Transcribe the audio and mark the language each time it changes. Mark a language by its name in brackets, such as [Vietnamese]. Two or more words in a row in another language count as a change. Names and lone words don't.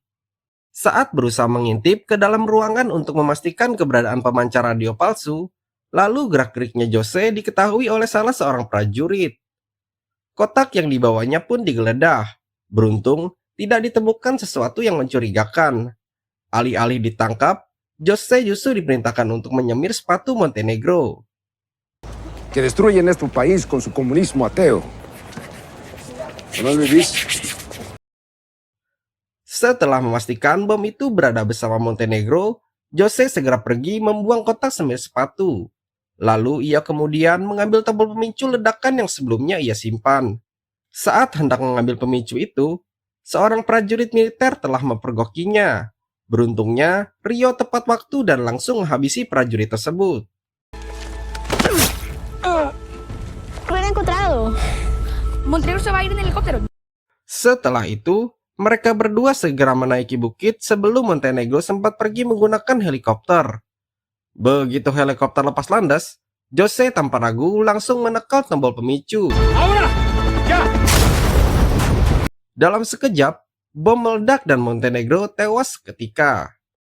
[Indonesian] Saat berusaha mengintip ke dalam ruangan untuk memastikan keberadaan pemancar radio palsu, lalu gerak-geriknya Jose diketahui oleh salah seorang prajurit. Kotak yang dibawanya pun digeledah. Beruntung, tidak ditemukan sesuatu yang mencurigakan. Alih-alih ditangkap, Jose justru diperintahkan untuk menyemir sepatu Montenegro. [Spanish] Que destruyen nuestro país con su comunismo ateo. ¿No lo viste? [Indonesian] Setelah memastikan bom itu berada bersama Montenegro, Jose segera pergi membuang kotak semir sepatu. Lalu ia kemudian mengambil tombol pemicu ledakan yang sebelumnya ia simpan. Saat hendak mengambil pemicu itu, seorang prajurit militer telah mempergokinya. Beruntungnya, Rio tepat waktu dan langsung menghabisi prajurit tersebut. [Spanish] Lo han encontrado. Montenegro se va a ir en helicóptero. [Indonesian] Setelah itu, mereka berdua segera menaiki bukit sebelum Montenegro sempat pergi menggunakan helikopter. Begitu helikopter lepas landas, Jose tanpa ragu langsung menekan tombol pemicu. Dalam sekejap, bom meledak dan Montenegro tewas seketika.